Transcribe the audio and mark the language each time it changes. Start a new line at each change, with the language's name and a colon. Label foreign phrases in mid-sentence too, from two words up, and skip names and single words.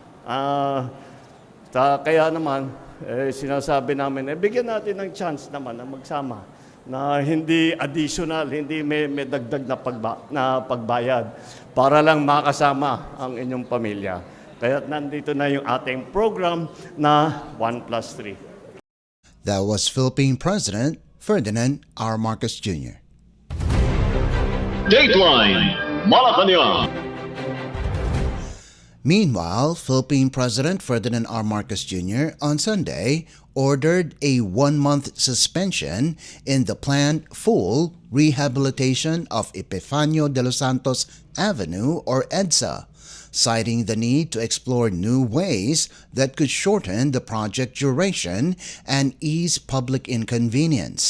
Filipino: Kaya naman, sinasabi namin, bigyan natin ng chance naman na magsama. Na hindi additional, hindi may dagdag na pagbayad. Para lang makasama ang inyong pamilya. Kaya nandito na yung ating program na 1+3.
English: That was Philippine President Ferdinand R. Marcos Jr. Dateline Malacañang. Meanwhile, Philippine President Ferdinand R. Marcos Jr. on Sunday ordered a 1-month suspension in the planned full rehabilitation of Epifanio de los Santos Avenue or EDSA, citing the need to explore new ways that could shorten the project duration and ease public inconvenience.